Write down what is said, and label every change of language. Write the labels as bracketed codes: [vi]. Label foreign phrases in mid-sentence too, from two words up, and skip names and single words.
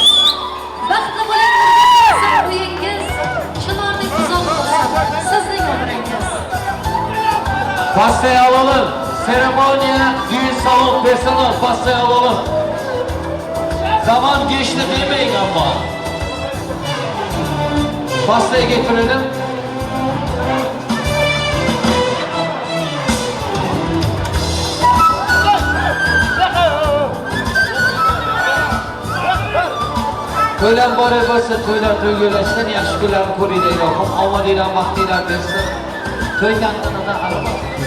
[uz] Baxtli bo'ling o'rgansin uyingiz. Chinorlik uzoq bo'lsin sizning umringiz. [tr] Pastaya alalım. Seremoniya, düğün salon, personel pastaya alalım. Zaman geçti demeyin ama. Pastaya getirelim. [uz] To'ylar bor bo'lsa, to'ylar to'ygullashdan yaxshi kunlarni ko'ringlar ilohim. Omadinglar, baxtinglar bersin. To'y tantanada aralashing.